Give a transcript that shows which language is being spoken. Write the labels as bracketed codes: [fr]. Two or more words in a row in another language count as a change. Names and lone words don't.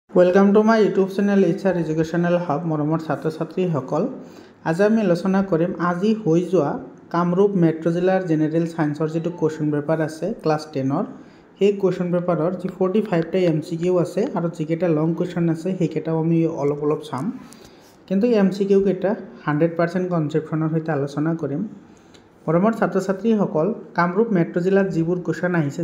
[en] Welcome to my YouTube channel HR Educational Hub [as] मरমৰ ছাত্ৰ ছাত্ৰীসকল আজি আমি আলোচনা কৰিম আজি হৈ যোৱা কামৰূপ মেট্ৰ' জিলাৰ [en] General Science [as] যেটো [en] question paper [as] আছে ক্লাস 10ৰ সেই [en] question paper [as] যি 45 টা MCQ আছে আৰু যিকেটা [en] long question [as] আছে সেইকেটাও আমি অলপ চাম কিন্তু MCQ কেটা 100% কনসেপ্টনৰ সৈতে আলোচনা কৰিম মৰমৰ ছাত্ৰ ছাত্ৰীসকল কামৰূপ মেট্ৰ' জিলাত যিবোৰ কোৱেশ্চন আহিছে